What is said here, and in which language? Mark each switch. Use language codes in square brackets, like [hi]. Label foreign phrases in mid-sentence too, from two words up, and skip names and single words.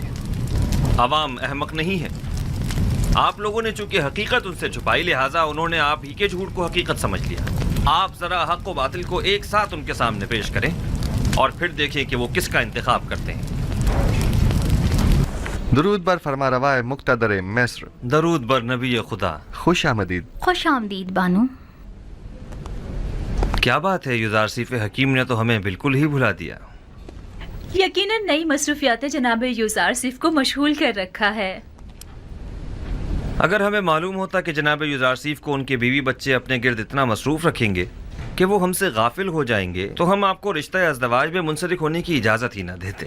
[ur] عوام احمق نہیں ہے. آپ لوگوں نے چونکہ حقیقت ان سے چھپائی، لہٰذا انہوں نے آپ ہی کے جھوٹ کو حقیقت سمجھ لیا. آپ ذرا حق و باطل کو ایک ساتھ ان کے سامنے پیش کریں اور پھر دیکھیں کہ وہ کس کا انتخاب کرتے ہیں. [fa] درود بر فرمانروای مقتدر مصر. درود بر نبی خدا. خوش آمدید. خوش آمدید بانو. [ur] کیا بات ہے، یوزارسیف حکیم نے تو ہمیں بالکل ہی بھلا دیا. یقیناً نئی مصروفیات جناب یوزارسیف کو مشغول کر رکھا ہے. اگر ہمیں معلوم ہوتا کہ جناب یوزارسیف کو ان کے بیوی بچے اپنے گرد اتنا مصروف رکھیں گے کہ وہ ہم سے غافل ہو جائیں گے تو ہم آپ کو رشتہ ازدواج میں منسلک ہونے کی اجازت ہی نہ دیتے.